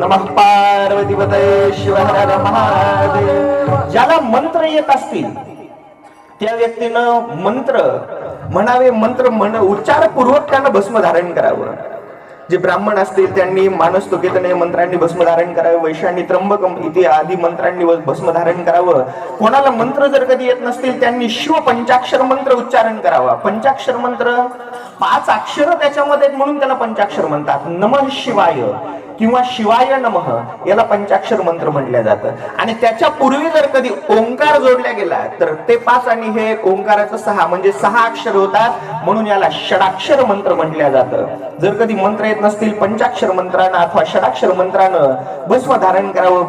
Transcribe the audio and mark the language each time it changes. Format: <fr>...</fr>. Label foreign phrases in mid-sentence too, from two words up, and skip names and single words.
<sa>नमः पार्वतीपतये शिव हर हर महादेव.</sa> <mr>ज्याला मंत्र येत असतील त्या व्यक्तीनं मंत्र म्हणावे, मंत्र उच्चारपूर्वक त्यानं भस्म धारण करावं. जे ब्राह्मण असतील त्यांनी मानस्तुकीतने मंत्रांनी भस्म धारण करावे, वैश्यांनी</mr> <sa>त्र्यंबकम इति</sa> <mr>आदी मंत्रांनी भस्म धारण करावं. कोणाला मंत्र जर कधी येत नसतील त्यांनी शिव पंचाक्षर मंत्र उच्चारण करावा. पंचाक्षर मंत्र 5 अक्षर त्याच्यामध्ये म्हणून त्याला पंचाक्षर म्हणतात.</mr> <sa>नमः शिवाय</sa> <mr>किंवा</mr> <sa>शिवाय नमः</sa> <mr>याला पंचाक्षर मंत्र म्हटलं जातं. आणि त्याच्या पूर्वी जर कधी ओंकार जोडला गेला तर ते 5 आणि हे ओंकाराचं 6 म्हणजे 6 अक्षर होतात, म्हणून याला षडाक्षर मंत्र म्हटलं जातं. जर कधी मंत्र येत नसतील पंचाक्षर मंत्रानं अथवा षडाक्षर मंत्रानं भस्म धारण करावं.</mr>